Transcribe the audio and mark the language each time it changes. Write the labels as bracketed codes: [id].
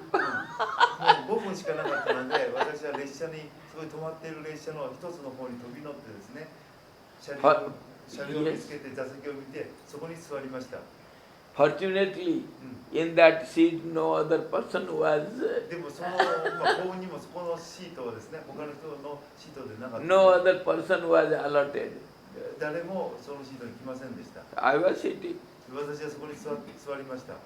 [ja] 5分しかなかったので、私は列車にすごい止まっている列車の一つの方に飛び乗ってですね、車両を見つけて座席を見てそこに座りました。 [en] Fortunately, in that seat no other person was. [ja] でもその幸運にもそこのシートはですね、他の人のシートでなかった。 [en] No other person was allotted. [ja] 誰もそのシートに来ませんでした。 [en] I was sitting. [ja] 私はそこに座りました。